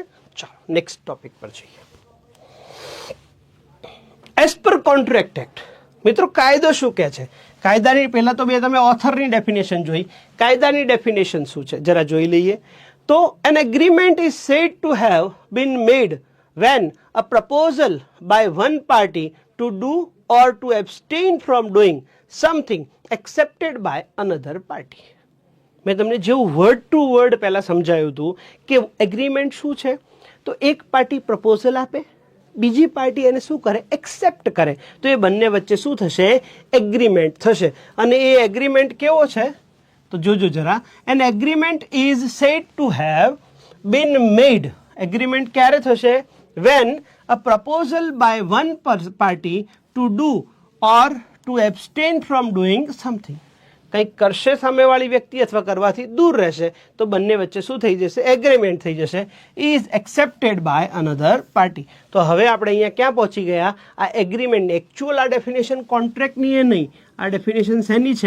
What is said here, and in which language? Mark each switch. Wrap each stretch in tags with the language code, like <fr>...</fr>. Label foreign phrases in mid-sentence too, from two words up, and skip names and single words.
<gu>ચાલો</gu> <en>next topic</en> <gu>પર જઈએ.</gu> <en>as per Contract Act.</en> <gu>મિત્રો, કાયદો શું કહે છે? કાયદાની પહેલા તો બે તમે ઓથરની ડેફિનેશન જોઈ, કાયદાની ડેફિનેશન શું છે જરા જોઈ લઈએ.</gu> <en>તો An agreement is said to have been made when a proposal by one party to do or to abstain from doing something accepted by another party.</en> <gu>મેં તમને જેવું</gu> <en>word to word</en> <gu>પહેલા સમજાયું હતું કે એગ્રીમેન્ટ શું છે, તો એક પાર્ટી પ્રપોઝલ આપે, બીજી પાર્ટી એને શું કરે? એક્સેપ્ટ કરે. તો એ બંને વચ્ચે શું થશે? એગ્રીમેન્ટ થશે. અને એ એગ્રીમેન્ટ કેવો છે? તો જોજો જરા.</gu> <en>An agreement is said to have been made.</en> <gu>એગ્રીમેન્ટ ક્યારે થશે?</gu> <en>when a proposal by one party to do or to abstain from doing something.</en> <gu>કંઈક કરશે સામેવાળી વ્યક્તિ અથવા કરવાથી દૂર રહેશે, તો બંને વચ્ચે શું થઈ જશે? એગ્રીમેન્ટ થઈ જશે.</gu> <en>is accepted by another party.</en> <gu>તો હવે આપણે અહીંયા ક્યાં પહોંચી ગયા? આ એગ્રીમેન્ટ. એકચ્યુઅલ આ ડેફિનેશન કોન્ટ્રાક્ટની એ નહીં, આ ડેફિનેશન શેની છે?</gu>